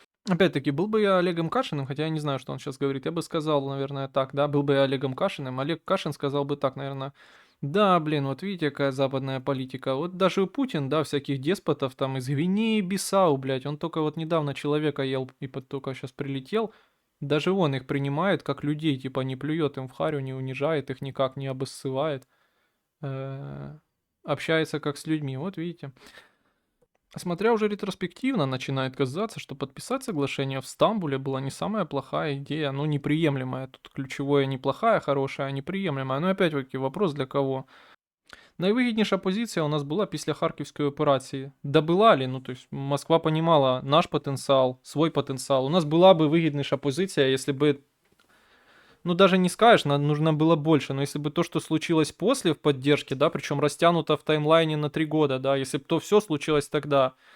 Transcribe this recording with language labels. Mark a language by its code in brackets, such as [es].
[ru] Опять-таки, был бы я Олегом Кашиным, хотя я не знаю, что он сейчас говорит, я бы сказал, наверное, так, да, был бы я Олегом Кашиным, Олег Кашин сказал бы так, наверное, да, блин, вот видите, какая западная политика, вот даже Путин, да, всяких деспотов там из Гвинеи, Бисау, блядь, он только вот недавно человека ел и только сейчас прилетел, даже он их принимает как людей, типа не плюет им в харю, не унижает их никак, не обоссывает, общается как с людьми, вот видите. Смотря уже ретроспективно, начинает казаться, что подписать соглашение в Стамбуле была не самая плохая идея, ну неприемлемая. Тут ключевое не плохая, хорошая, а неприемлемая. Но опять-таки вопрос для кого? [uk] Найвигідніша позиція у нас була після Харківської операції. [ru] Да була ли? Ну, то есть Москва понимала наш потенциал, свой потенциал. У нас была бы выгоднейшая позиция, если бы, ну даже не скажешь, нужно было больше, но если бы то, что случилось после в поддержке, да, причем растянуто в таймлайне на 3 года, да, если бы то все случилось тогда,